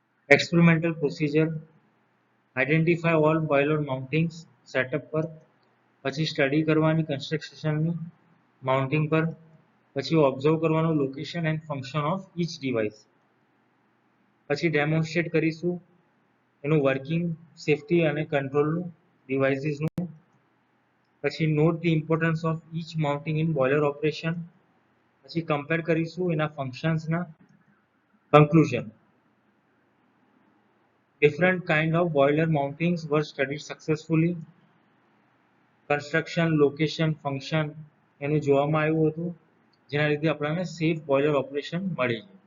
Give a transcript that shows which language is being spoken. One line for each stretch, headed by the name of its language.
Gujarati: Experimental procedure.
English: identify all boiler mountings
Gujarati: setup પર, પછી study કરવાની કન્સ્ટ્રક્શનની માઉન્ટિંગ પર, પછી ઓબ્ઝર્વ કરવાનું
English: location and function of each device,
Gujarati: પછી ડેમોન્સ્ટ્રેટ કરીશું એનું વર્કિંગ, સેફટી અને કંટ્રોલનું ડિવાઇસીસનું, પછી
English: note the importance of each mounting in boiler operation,
Gujarati: પછી કમ્પેર કરીશું એના ફંક્શન્સના.
English: Conclusion. Different kind of boiler mountings were studied successfully.
Gujarati: Construction, location, function એનું જોવામાં આવ્યું હતું જેના લીધે આપણને સેફ બોઇલર ઓપરેશન મળી.